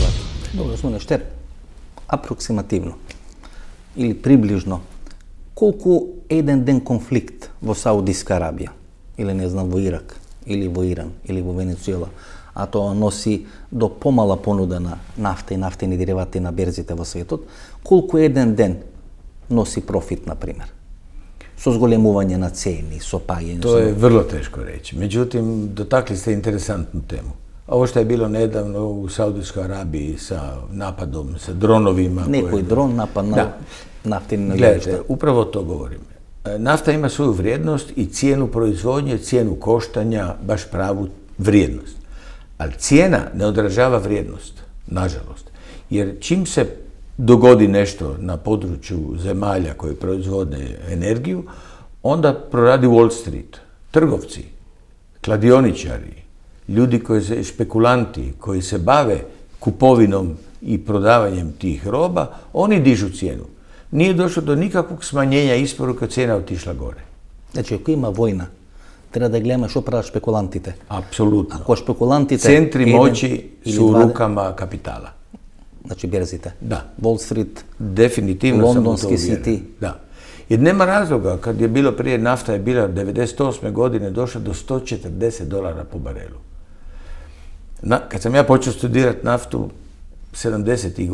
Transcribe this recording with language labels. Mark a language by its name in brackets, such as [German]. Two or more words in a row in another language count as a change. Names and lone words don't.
[Macedonian] Добро, господин Штер, апроксимативно или приближно, колку еден ден конфликт во Саудиска Арабија, или не знам во Ирак, или во Иран, или во Венецуела, а тоа носи до помала понуда на нафта и нафтени деривати на берзите во светот, колку еден ден носи профит, например? Со зголемување на цени, со паѓање. [Croatian] To je vrlo teško reći. Međutim, dotakli ste interesantnu temu. Ovo što je bilo nedavno u Saudijskoj Arabiji sa napadom, sa dronovima. [Macedonian] Некој дрон напад на нафтени [Croatian] Gledajte, [Macedonian] најлишта. [Croatian] upravo to govorim. Nafta ima svoju vrijednost i cijenu proizvodnje, cijenu koštanja, baš pravu vrijednost. Ali cijena ne odražava vrijednost, nažalost. Jer čim se dogodi nešto na području zemalja koje proizvode energiju, onda proradi Wall Street. Trgovci, kladioničari, ljudi koji se, špekulanti, koji se bave kupovinom i prodavanjem tih roba, oni dižu cijenu. Nije došlo do nikakvog smanjenja isporuka, cijena otišla gore. [Macedonian] Значи, ако има војна, треба да гледаме што прават шпекулантите. [Croatian] Apsolutno. [Macedonian] Ако шпекулантите... [Croatian] Centri [Macedonian] еден [Croatian] moći [Macedonian] или [Croatian] su u [Macedonian] два- [Croatian] rukama kapitala. [Macedonian] Znači, берзите. [Croatian] Da. Wall Street, Definitivno sam u to Londonski uvjeren. City. Da. Jer nema razloga, kad je bilo prije, nafta je bila 98. godine došla do $140 po barelu. Kad sam ja počeo studirati naftu, 70.